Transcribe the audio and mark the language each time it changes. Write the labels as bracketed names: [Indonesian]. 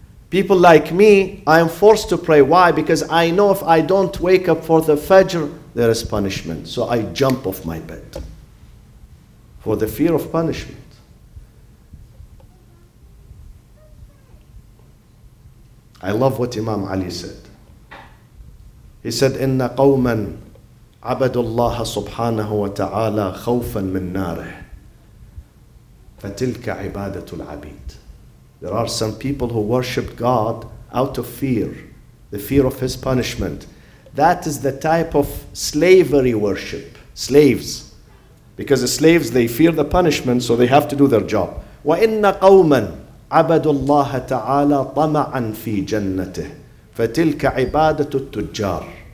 [English] People like me, I am forced to pray. Why? Because I know if I don't wake up for the Fajr, there is punishment. So I jump off my bed for the fear of punishment. I love what Imam Ali said. He said, [Arabic] إِنَّ قَوْمًا عَبَدُوا اللَّهَ سُبْحَانَهُ وَتَعَالَى خَوْفًا مِنْ نَارِهِ فَتِلْكَ عِبَادَةُ الْعَبِيدِ. [English] There are some people who worship God out of fear, the fear of His punishment. That is the type of slavery worship, slaves. Because the slaves, they fear the punishment, so they have to do their job. [Arabic] وَإِنَّ قَوْمًا عَبَدُوا اللَّهَ تَعَالَى طَمَعًا فِي جَنَّتِهِ فَتِلْكَ عِبَادَةُ التُّجَّارِ.